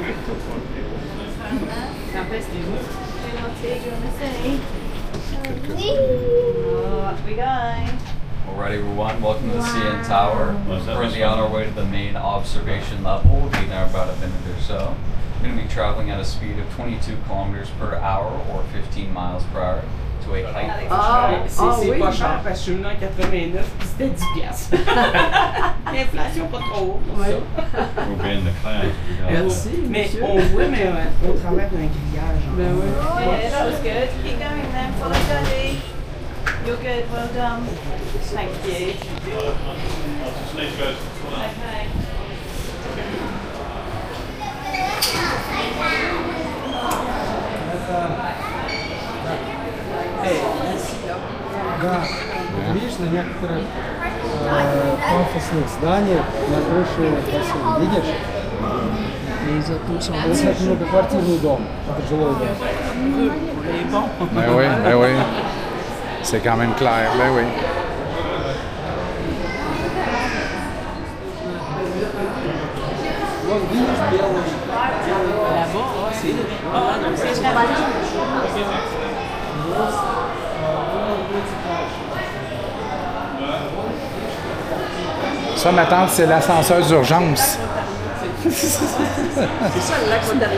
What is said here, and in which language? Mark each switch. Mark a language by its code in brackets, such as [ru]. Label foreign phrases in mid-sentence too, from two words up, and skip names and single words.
[en] Alright everyone, welcome to the CN Tower. We're currently on our way to the main observation level. We'll be there in about a minute or so. We're going to be traveling at a speed of 22 kilometers per hour or 15 miles per hour to a height of [fr] C'est pas cher parce que je suis venu en 89 puis c'était 10 piastres. L'inflation pas trop haut pour ça. Merci, Mais monsieur. on voit, mais au travers d'un grillage. Ben oui. [en] Yeah, that was good. Keep going then. Follow steady. You're good. Well done. Thank you. Okay. [ru] Да, видишь, на некоторых пафосных зданиях на крыше бассейн, видишь? Это многоквартирный дом, это жилой дом. [fr] Ben oui. C'est quand même clair, ben oui. [ru] Вот видишь, белый. [fr] Là-bas, c'est. Ah, non, c'est Ça, ma tante, c'est l'ascenseur d'urgence. C'est ça le lac Ontario.